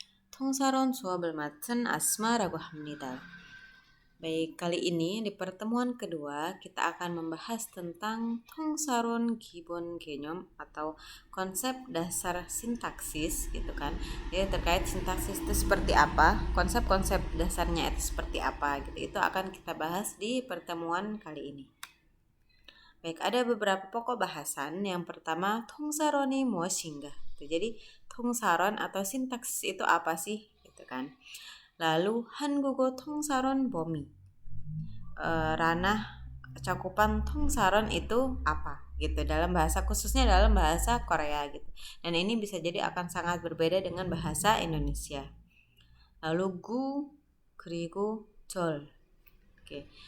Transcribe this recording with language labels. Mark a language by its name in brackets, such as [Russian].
[Korean] 통사론 수업을 맡은 Asma라고 합니다. [Indonesian] Baik, kali ini di pertemuan kedua kita akan membahas tentang [Korean] 통사론 기본 개념 [Indonesian] atau konsep dasar sintaksis gitu kan. Jadi terkait sintaksis itu seperti apa, konsep-konsep dasarnya itu seperti apa gitu. Itu akan kita bahas di pertemuan kali ini. Baik, ada beberapa pokok bahasan. Yang pertama, [Korean] 통사론이 무엇인가? [Indonesian] Jadi, 통사론 atau sintaks itu apa sih? Gitu kan. [Korean] Lalu, 한국어 통사론 범위. [Indonesian] Ranah cakupan 통사론 itu apa? Gitu dalam bahasa, khususnya dalam bahasa Korea gitu. Dan ini bisa jadi akan sangat berbeda dengan bahasa Indonesia. Lalu gu, [Korean] 그리고 절. [Indonesian] Oke.